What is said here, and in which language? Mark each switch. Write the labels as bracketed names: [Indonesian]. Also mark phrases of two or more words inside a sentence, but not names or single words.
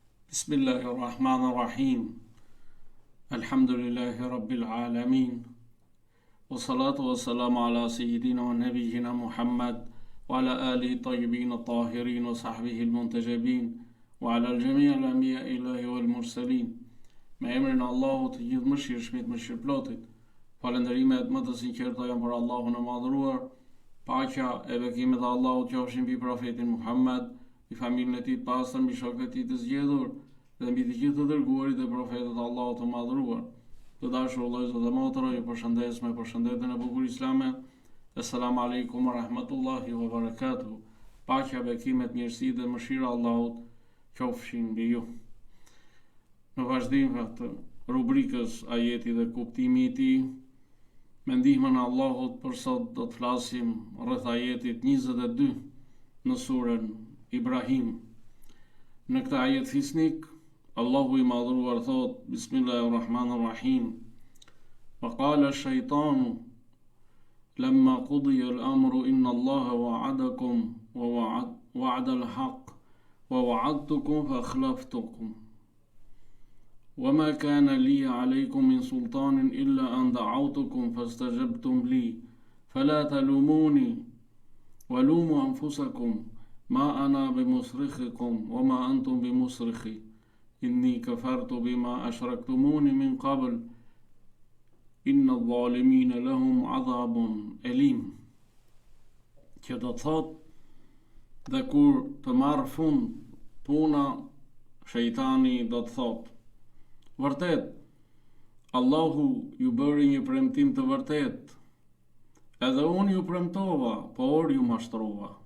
[Arabic] بسم الله الرحمن الرحيم. الحمد لله رب العالمين. والصلاة والسلام على سيدنا ونبينا محمد وعلى آله الطيبين الطاهرين وصحبه المنتجبين وعلى الجميع الأنبياء إلهي والمرسلين. [Albanian] Me emrin e Allahut të gjithë mëshirshmit, mëshirëplotit. Falënderimet më të sinqerta janë për Allahun e madhëruar. Paqja e bekimet e Allahut qofshin mbi profetin Muhammad, i familjen e tij të pastër, mbi shokët e tij të zgjedhur dhe mbi të gjithë të dërguarit e profetët e Allahut të madhëruar. Të dashur vëllezër dhe motra, ju përshëndes me përshëndetjen e bukur islame. [Arabic] السلام عليكم ورحمة الله وبركاته. [Albanian] Paqja, bekimet, mirësitë dhe mëshira e Allahut qofshin mbi ju. Në vazhdim të rubrikës ajeti dhe kuptimi i tij, me ndihmën e Allahut për sot do të flasim rreth ajetit 22 në surën Ibrahim. Në këtë ajet fisnik, Allahu i madhruar thot: Bismillahirrahmanirrahim. [Arabic] وقال الشيطان لما قضي الأمر إن الله وعدكم وعد الحق ووعدتكم فأخلفتكم. وما كان لي عليكم من سلطان إلا أن دعوتكم فاستجبتم لي فلا تلوموني ولوموا أنفسكم ما أنا بمصرخكم وما أنتم بمصرخي إني كفرت بما أشركتموني من قبل إن الظالمين لهم عذاب أليم. [Albanian] Që do të thot, dhe kur të marrë fund puna, shejtani do të thot: vërtet, Allahu ju bëri një premtim të vërtet, edhe unë ju premtova, por ju mashtrova.